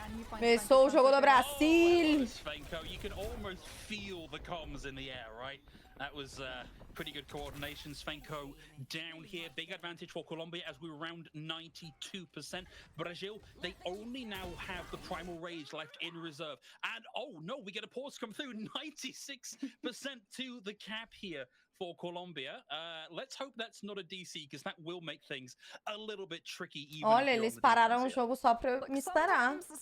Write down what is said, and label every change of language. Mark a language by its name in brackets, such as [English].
[Portuguese] Começou o jogo do Brasil. [English] You can almost feel the comms in the air, right? That was pretty good coordination. Svenko down here. Big advantage for Colombia as we were around 92%. Brazil, they only now have the Primal Rage left in reserve. And oh no, we get a pause come through. 96% to the cap here for Colombia. Let's hope that's not a DC, because that will make things a little bit tricky. Even [Portuguese] Olha, eles pararam o jogo só pra eu me esperar.